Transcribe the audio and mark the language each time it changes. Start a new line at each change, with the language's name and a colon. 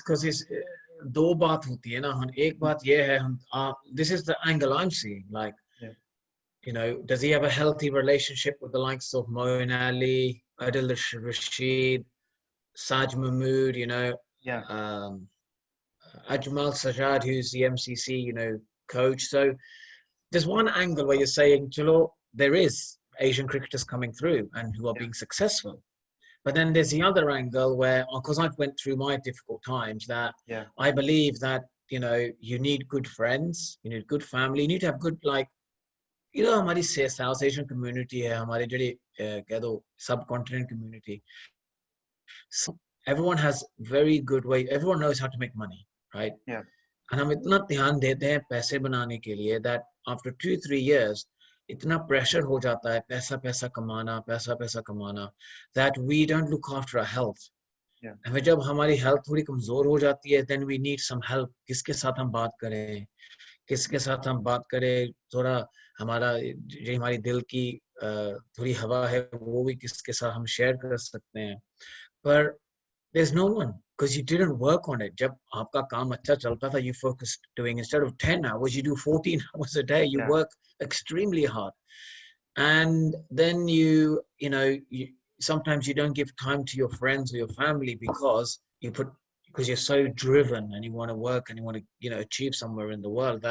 English: Because it's
Hindi: दो बात होती है ना हम एक बात ये है हम
English: this is the angle I'm seeing, like, Yeah. you know, does he have a healthy relationship with the likes of Moeen Ali, Adil Rashid, Saj Mahmood, you know, Yeah. Ajmal Sajad, who's the MCC, you know, coach. So there's one angle where you're saying, Chalo, there is Asian cricketers coming through and who are Yeah. being successful. But then there's the other angle where, because I've went through my difficult times, that Yeah. I believe that, you know, you need good friends, you need good family, you need to have good, like, you know,
Hindi: हमारी South Asian community है, हमारी जो कह दो subcontinent community.
English: So everyone has very good way. Everyone knows how to make money, right? Yeah.
Hindi: And हम इतना ध्यान देते हैं पैसे बनाने के लिए
English: that after 2-3 years
Hindi: इतना pressure हो जाता है पैसा पैसा कमाना
English: that we don't look after our health. Yeah.
Hindi: And जब हमारी health थोड़ी कमजोर हो जाती है
English: then we need some help.
Hindi: किसके साथ हम बात करें, किसके साथ हम बात करें, थोड़ा हमारा जो हमारी दिल की थोड़ी हवा है वो भी किसके साथ हम share कर सकते हैं.
English: But there's no one because you didn't work on it.
Hindi: जब आपका काम अच्छा चलता था,
English: you focused doing instead of 10 hours, you do 14 hours a day. You Yeah. work extremely hard, and then you know sometimes you don't give time to your friends or your family because you're so driven and you want to work and you want to achieve somewhere in the world.